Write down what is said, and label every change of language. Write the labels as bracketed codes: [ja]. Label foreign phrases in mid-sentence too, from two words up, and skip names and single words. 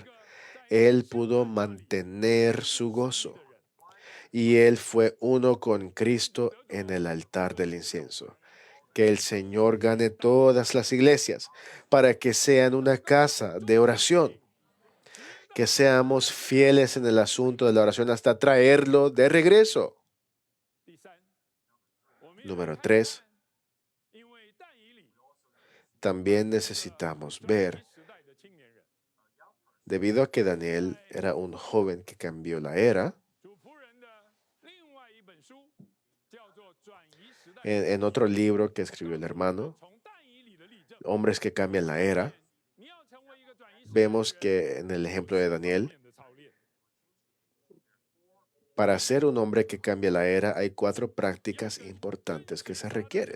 [es] Él pudo mantener su gozo y él fue uno con Cristo en el altar del incienso. Que el Señor gane todas las iglesias para que sean una casa de oración. Que seamos fieles en el asunto de la oración hasta traerlo de regreso. [zh] 第三，我们也 [es] Número [zh] 看 [es] 3. [zh] 因为但以理 [es] también necesitamos ver, debido a que Daniel era un joven que cambió la era, en otro libro que escribió el hermano, Hombres que cambian la era, vemos que en el ejemplo de Daniel, para ser un hombre que cambia la era, hay 4 prácticas importantes que se requieren.